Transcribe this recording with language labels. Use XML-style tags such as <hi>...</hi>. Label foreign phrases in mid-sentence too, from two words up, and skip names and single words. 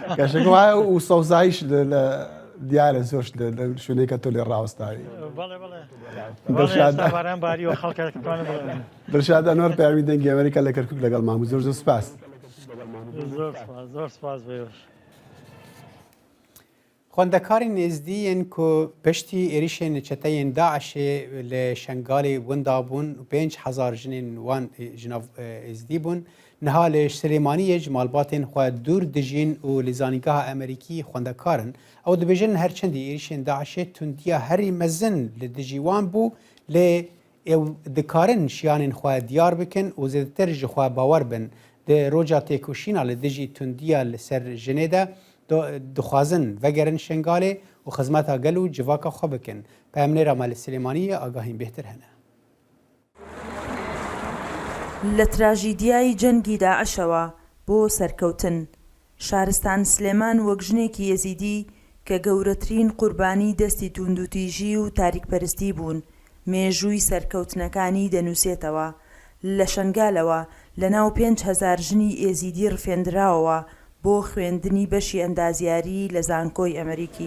<ckb>کەشەکە وایە و سەوزایش دیارە زۆرش لە شوێنەی کە تۆ لێ ڕاوەستاوی. باران باری و خەڵک دڵشاد ئەنوەر پەیامی دەنگی ئەمریکا لە کەرکووک لەگەڵ مامۆ. زۆر سوپاس. زۆر سپاس بێوش.</ckb> <ku>خوندەکاری نێزدیین کو پشتی ێریشên çeteyên Daişê li Şengalê winda bûn 5,000 jinên wan jinav êzdî bûn. Niha li Silêmaniyê ji malbatên xwe dûr dijîn û li zanîngeha Amerîkî xwendekarin ew dibêjin herçendî êrişên Daişê tundiya herî mezin li dijî wan bû lê ew dikarin şiyanên xwe diyar bikin û zêdetir ji xwe bawer bin. د ڕۆژا تێکۆشینا لە دژی توندیە لەسەر ژنێدا دخوازن vegeren şengalê û xizmeta gel û civaka xwe bikin. Peyamnêra Malê Silêmaniyê agahîn bêhtir hene.</ku> <ckb>لە تراژیدیای جەنگی داعشەوە بۆ سەرکەوتن شارستان سلێمان وەک ژنێکی یەزیدی کە گەورەترین قوربانی دەستی توندوتیژی و تاریکپەرستی بوون مێژووی سەرکەوتنەکانی دەنووسێتەوە لە شەنگالەوە لە ناو 5,000 ژنی ئێزیدی ڕفێندراوەوە بۆ خوێندنی بەشی ئەندازیاری لە زانکۆی ئەمریکی.</ckb>